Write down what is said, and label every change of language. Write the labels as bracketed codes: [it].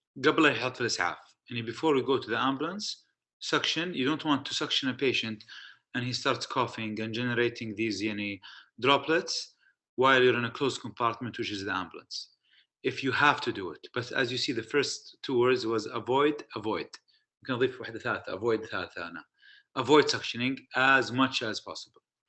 [ar] قبل لا يحط في الإسعاف. [en] Before we go to the ambulance, suction, you don't want to suction a patient and he starts coughing and generating these droplets while you're in a closed compartment, which is the ambulance. If you have to do it, but as you see, the first 2 words was avoid. [ar] ممكن أضيف واحدة ثالثة, avoid ثالثة أنا. [en] Avoid suctioning as much as possible.